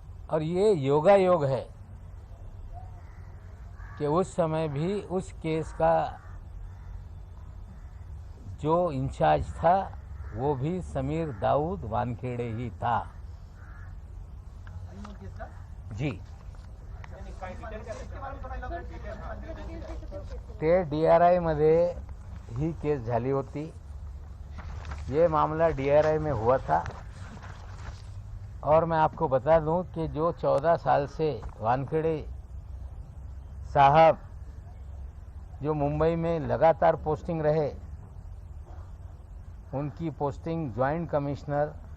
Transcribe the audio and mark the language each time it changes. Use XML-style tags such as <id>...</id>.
<hi>और ये योगा योग है कि उस समय भी उस केस का जो इंचार्ज था वो भी समीर दाऊद वानखेड़े ही था।</hi> <mr>जी, ते डीआरआई मध्ये ही केस झाली होती।</mr> <hi>ये मामला डीआरआई में हुआ था, और मैं आपको बता दूं कि जो 14 साल से वानखेड़े साहब जो मुंबई में लगातार पोस्टिंग रहे, उनकी पोस्टिंग ज्वाइंट कमिश्नर</hi>